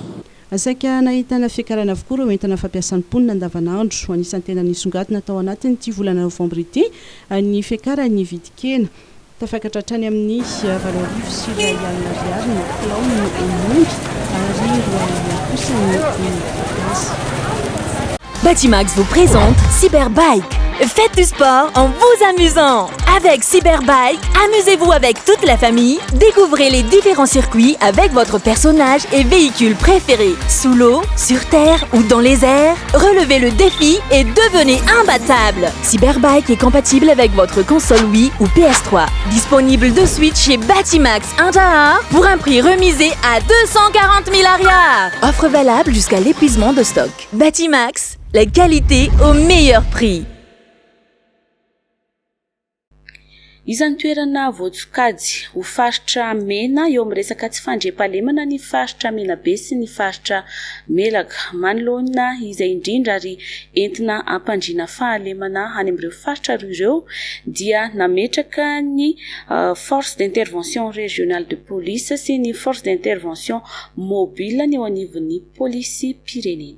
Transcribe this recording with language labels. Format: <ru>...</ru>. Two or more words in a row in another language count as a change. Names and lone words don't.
<mg>asaika nahitana fiakarana avokoa reo entana fampiasan'ny mponina andavanandro ho anisan'ny tena nisongatina tao anatiny ty volana novembre ity ny fiakarany vidikena tafakatra hatrany amin'ny valorivo sy ray alina ariary ny kilao ny omondy ary roa kosa ny gasy.</mg> <fr>Batimax vous présente Cyberbike. Faites du sport en vous amusant. Avec Cyberbike, amusez-vous avec toute la famille. Découvrez les différents circuits avec votre personnage et véhicule préféré. Sous l'eau, sur terre ou dans les airs, relevez le défi et devenez imbattable. Cyberbike est compatible avec votre console Wii ou PS3. Disponible de suite chez Batimax Inter pour un prix remisé à 240 000 arias. Offre valable jusqu'à l'épuisement de stock. Batimax, la qualité au meilleur prix.</fr> <mg>Izany toerana voatsokajy ho faritra mena eo amin'ny resaka tsy fandriam-pahalemana ny faritra mena be sy ny faritra melaka manoloana izay indrindra ary entina ampandriana fahalemana any amin'ireo faritra roa ireo dia nametraka ny</mg> <fr>force d'intervention régionale de police</fr> <mg>sy ny</mg> <fr>force d'intervention mobile</fr> <mg>ny eo anivon'ny polisy pirenena.</mg>